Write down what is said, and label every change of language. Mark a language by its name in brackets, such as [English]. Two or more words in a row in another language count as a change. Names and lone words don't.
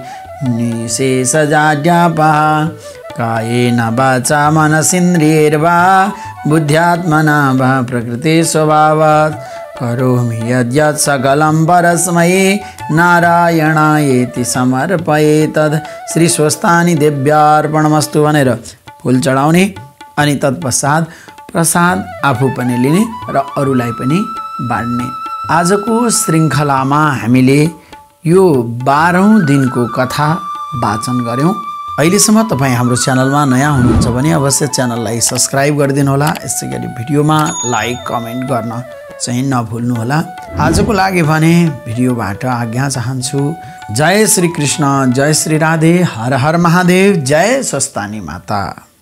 [Sanskrit] निशेषजाड्यापहा कायेन वाचा मनसीन्द्रियैर्वा बुद्ध्यात्मना वा प्रकृतिस्वभावात् करोमि यद्यत् सकलं परस्मै नारायणायेति समर्पयेतद्। [Nepali] श्री स्वस्थानी देव्यार्पणमस्तु भनेर फूल चढाउने अनि तत्पश्चात प्रसाद आफू पनि लिने र अरूलाई पनि बाँड्ने। आजको श्रृङ्खलामा हामीले यो 12औं दिनको कथा वाचन गर्यौं। अहिलेसम्म तपाईँ हाम्रो च्यानलमा नयाँ हुनुहुन्छ भने अवश्य च्यानललाई सब्स्क्राइब गरिदिनु होला। यसै गरी भिडियोमा लाइक कमेन्ट गर्न चाहिँ नभुल्नु होला। आजको लागि भने भिडियोबाट आज्ञा चाहन्छु। जय श्री कृष्ण, जय श्री राधे, हर हर महादेव, जय स्वस्थानी माता।